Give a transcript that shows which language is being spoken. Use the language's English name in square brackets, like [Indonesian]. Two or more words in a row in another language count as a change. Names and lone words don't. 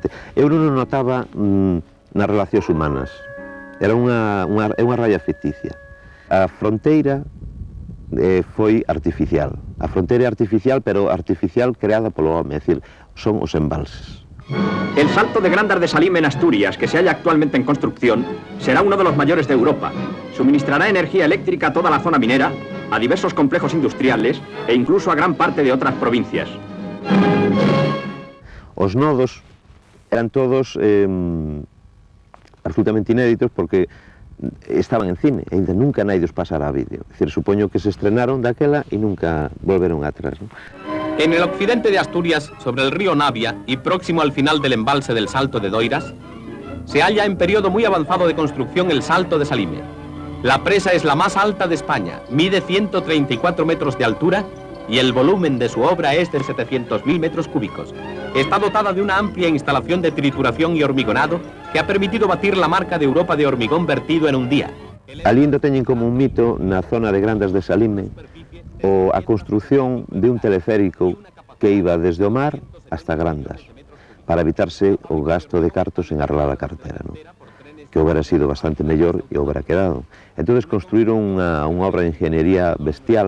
[Galician] Eu non o notaba nas relacións humanas. Era unha raya ficticia. A fronteira foi artificial. A fronteira é artificial, pero artificial creada polo home, é dicir, son os embalses. [Spanish] El salto de Grandas de Salime en Asturias, que se halla actualmente en construcción, será uno de los mayores de Europa. Suministrará energía eléctrica a toda la zona minera, a diversos complejos industriales e incluso a gran parte de otras provincias. [Galician] Os nodos eran todos absolutamente inéditos porque estaban en cine, e ainda nunca naidos pasara a vídeo. É dicir, supoño que se estrenaron daquela e nunca volveron atrás, non? [Spanish] En el occidente de Asturias, sobre el río Navia y próximo al final del embalse del Salto de Doiras, se halla en periodo muy avanzado de construcción el Salto de Salime. La presa es la más alta de España, mide 134 metros de altura y el volumen de su obra es de 700.000 metros cúbicos. Está dotada de una amplia instalación de trituración y hormigonado que ha permitido batir la marca de Europa de hormigón vertido en un día. [Galician] Ali teñen como un mito na zona de Grandas de Salime a construción de un teleférico que iba desde o mar hasta Grandas para evitarse o gasto de cartos en arreglar a carretera, non? Que houbera sido bastante mellor e houbera quedado. Entón construíron unha obra de ingeniería bestial.